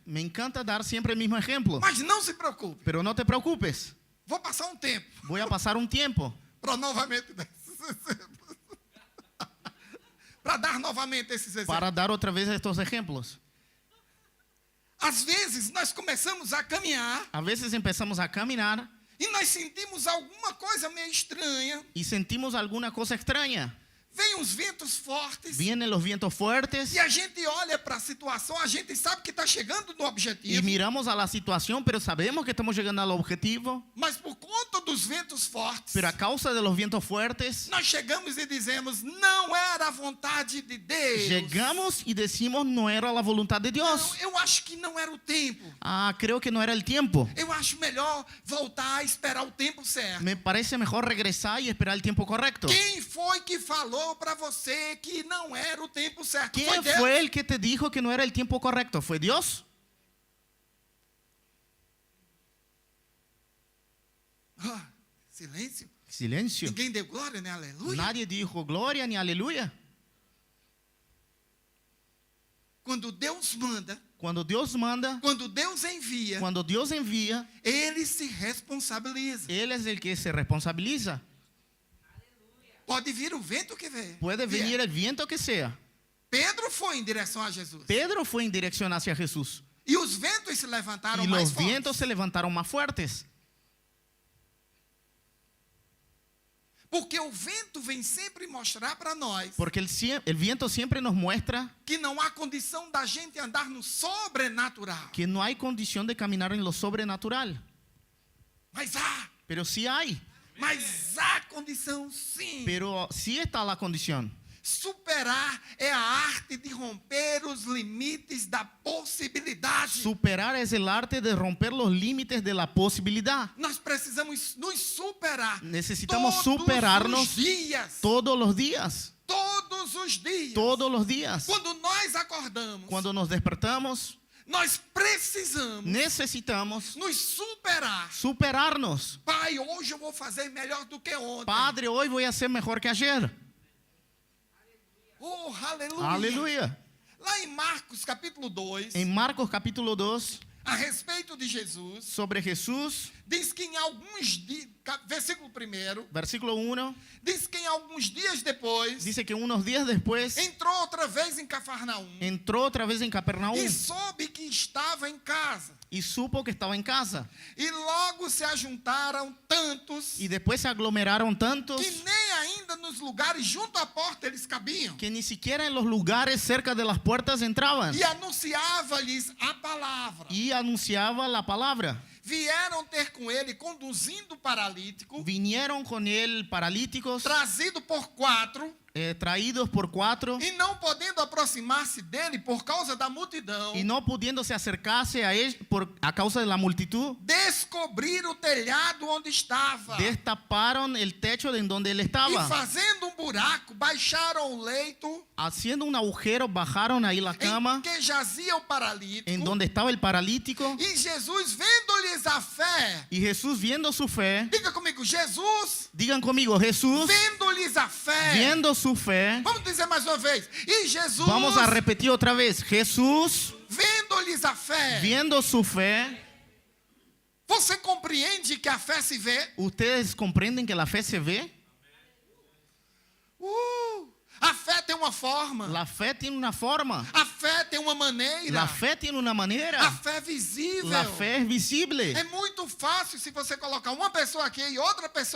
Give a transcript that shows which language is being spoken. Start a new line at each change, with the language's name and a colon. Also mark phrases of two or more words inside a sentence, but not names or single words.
Spanish: Me encanta dar siempre el mismo ejemplo.
Portuguese: Mas não se preocupe.
Spanish: Pero no te preocupes.
Portuguese: Vou passar um tempo
Spanish: Voy a pasar un tiempo
Portuguese: para novamente dar esses exemplos. Para dar novamente esses exemplos.
Spanish: para dar otra vez estos ejemplos.
Portuguese: Às vezes nós começamos a caminhar
Spanish: A veces empezamos a caminar
Portuguese: e nós sentimos alguma coisa meio estranha.
Spanish: y sentimos alguna cosa extraña.
Portuguese: Vem uns ventos fortes.
Spanish: Vienen los vientos fuertes
Portuguese: E a gente olha para a situação, a gente sabe que está chegando no
Spanish: y
Portuguese: objetivo.
Spanish: miramos a la situación, pero sabemos que estamos llegando al objetivo.
Portuguese: Mas por conta dos ventos fortes,
Spanish: Pero a causa de los vientos fuertes,
Portuguese: nós chegamos e dizemos: não era a vontade de Deus.
Spanish: llegamos y decimos no era la voluntad de
Portuguese: Não,
Spanish: Dios.
Portuguese: eu acho que não era o tempo.
Spanish: Ah, creo que no era el tiempo.
Portuguese: Eu acho melhor voltar a esperar o tempo certo.
Spanish: Me parece mejor regresar y esperar el tiempo correcto.
Portuguese: Quem foi que falou para você que não era o tempo certo? Foi
Spanish: ¿Quién
Portuguese: Deus.
Spanish: fue el que te dijo que no era el tiempo correcto? ¿Fue Dios?
Portuguese: Ah, silêncio.
Spanish: Silencio.
Portuguese: Ninguém deu glória, né? Aleluia.
Spanish: Nadie dijo gloria ni aleluya.
Portuguese: Quando Deus manda,
Spanish: Cuando Dios manda,
Portuguese: quando Deus envia,
Spanish: cuando Dios envía,
Portuguese: Ele se responsabiliza.
Spanish: Él es el que se responsabiliza.
Portuguese: Pode vir o vento que vier.
Spanish: Puede venir el viento que sea.
Portuguese: Pedro foi em direção a Jesus.
Spanish: Pedro fue en dirección hacia Jesús
Portuguese: E os ventos se levantaram
Spanish: y
Portuguese: mais
Spanish: los
Portuguese: fortes.
Spanish: vientos se levantaron más fuertes.
Portuguese: Porque o vento vem sempre mostrar para nós
Spanish: Porque el viento siempre nos muestra
Portuguese: que não há condição da gente andar no sobrenatural.
Spanish: que no hay condición de caminar en lo sobrenatural.
Portuguese: Mas há.
Spanish: Pero sí hay.
Portuguese: Mas há condição sim.
Spanish: Pero sí está la condición.
Portuguese: Superar é a arte de romper os limites da possibilidade.
Spanish: Superar es el arte de romper los límites de la posibilidad.
Portuguese: Nós precisamos nos superar.
Spanish: Necesitamos todos superarnos
Portuguese: os dias.
Spanish: todos los días.
Portuguese: Todos os dias.
Spanish: Todos los días.
Portuguese: Quando nós acordamos,
Spanish: Cuando nos despertamos,
Portuguese: nós precisamos
Spanish: necesitamos
Portuguese: nos superar
Spanish: superarnos.
Portuguese: Pai, hoje eu vou fazer melhor do que ontem.
Spanish: Padre, hoy voy a ser mejor que ayer.
Portuguese: Oh, aleluia.
Spanish: Aleluya.
Portuguese: Lá em Marcos capítulo 2,
Spanish: En Marcos capítulo 2,
Portuguese: a respeito de Jesus,
Spanish: sobre Jesús,
Portuguese: diz que em alguns dias, versículo 1,
Spanish: versículo 1,
Portuguese: diz que em alguns dias depois,
Spanish: dice que unos días después
Portuguese: entrou outra vez em Cafarnaum
Spanish: entró otra vez en Capernaum
Portuguese: e soube que estava em casa.
Spanish: y supo que estaba en casa.
Portuguese: E logo se ajuntaram tantos
Spanish: Y después se aglomeraron tantos
Portuguese: que nem ainda nos lugares junto à porta eles cabiam.
Spanish: que ni siquiera en los lugares cerca de las puertas entraban.
Portuguese: E anunciava-lhes a palavra.
Spanish: Y anunciaba la palabra.
Portuguese: Vieram ter com ele, conduzindo o paralítico,
Spanish: Vinieron con él paralíticos,
Portuguese: trazido por 4,
Spanish: traídos por 4,
Portuguese: e não podendo aproximar-se dele por causa da multidão,
Spanish: y no pudiéndose acercarse a él a causa de la multitud,
Portuguese: descobriram o telhado onde estava.
Spanish: destaparon el techo de en donde él
Portuguese: E
Spanish: estaba.
Portuguese: fazendo um buraco, baixaram o leito
Spanish: Haciendo un agujero, bajaron ahí la
Portuguese: em
Spanish: cama
Portuguese: que jazia o paralítico.
Spanish: en donde estaba el paralítico.
Portuguese: E Jesus, vendo-lhes a fé,
Spanish: Y Jesús, viendo su fe,
Portuguese: diga comigo, Jesus,
Spanish: digan conmigo, Jesús,
Portuguese: vendo-lhes a fé.
Spanish: viendo su fe,
Portuguese: Vamos dizer mais uma vez. E Jesus,
Spanish: vamos a repetir otra vez, Jesús,
Portuguese: vendo-lhes a fé.
Spanish: viendo su fe.
Portuguese: Você compreende que a fé se vê?
Spanish: ¿Ustedes comprenden que la fe se ve?
Portuguese: A fé tem uma forma.
Spanish: La fe tiene una forma.
Portuguese: A fé tem uma maneira.
Spanish: La fe tiene una
Portuguese: A
Spanish: manera.
Portuguese: fé é visível.
Spanish: La fe es visible.
Portuguese: É muito fácil se você colocar uma pessoa aqui e outra pessoa